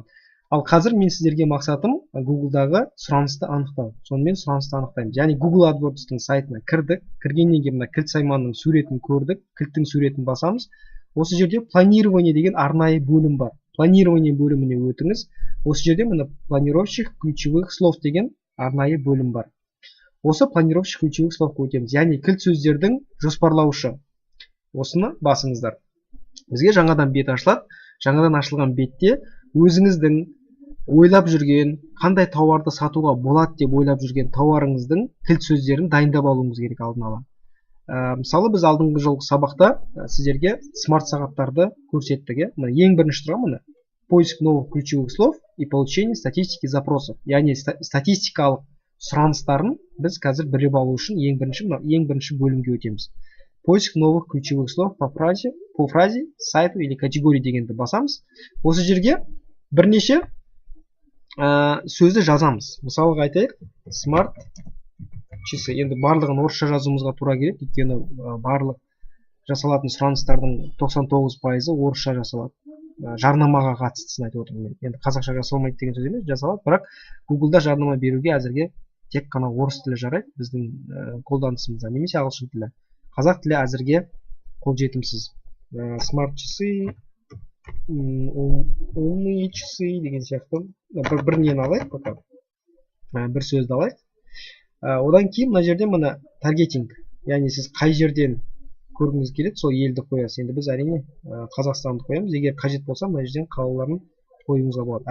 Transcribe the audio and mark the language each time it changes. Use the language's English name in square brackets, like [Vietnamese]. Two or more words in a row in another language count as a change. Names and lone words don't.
[Kazakh] Ал қазір мен сіздерге мақсатым Google-дағы сұранысты анықтау. Сонымен сұранысты анықтаймыз. Яғни Google AdWords-тың сайтына кірдік. Кіргеннен кейін мына кілт сайманның суретін көрдік. Кілттің суретін басамыз. Осы жерде планирование деген арнайы бөлім бар. Планирование бөліміне өтіңіз. Осы жерде мына [Russian] планировщик ключевых слов [Kazakh] деген арнайы бөлім бар. Осы [Russian] планировщик ключевых словқа [Kazakh] өтеміз. Яғни кілт сөздердің жоспарлаушы. Осыны басыңыздар. Бізге жаңадан бет ашылады. Жаңадан ашылған бетте өзіңіздің ойлап жүрген, қандай тауарды сатуға болады деп ойлап жүрген тауарыңыздың кілт сөздерін дайындап алуыңыз керек алдын ала. Мысалы, біз алдыңғы жолғы сабақта сіздерге смарт сағаттарды көрсеттік. Ең бірінші тұрған мына [Russian] поиск новых ключевых слов и получение статистики запросов. [Kazakh] Яғни статистикалық сұраныстарын біз қазір біліп алу үшін ең бірінші бөлімге өтеміз. [Russian] Поиск новых ключевых слов по фразе, сайту или категории [Kazakh] дегенді басамыз. Осы жерге бірнеше сөзді жазамыз. Мысалға айтайық, [Russian] смарт часы. [Kazakh] Енді барлығын орысша жазуымызға тура керек, өйткені барлық жасалатын сұраныстардың 99% орысша жасалады. Жарнамаға қатыстысын айтып отырмын. Енді қазақша жасалмайды деген сөз емес, жасалады, бірақ Google-да жарнама беруге әзірге тек қана орыс тілі жарайды біздің қолданысымызда, немесе ағылшын тілі. Қазақ тілі әзірге қолжетімсіз. [Russian] Смарт часы, умные часы [Kazakh] деген сияқты бір нені алайық, бір сөзді алайық. Одан кейін мына жерде мына таргетинг, яғни сіз қай жерден көргіңіз келеді, сол елді қоясыз. Енді біз әрине Қазақстанды қоямыз. Егер қажет болса, мына жерден қалаларын қоюыңызға болады.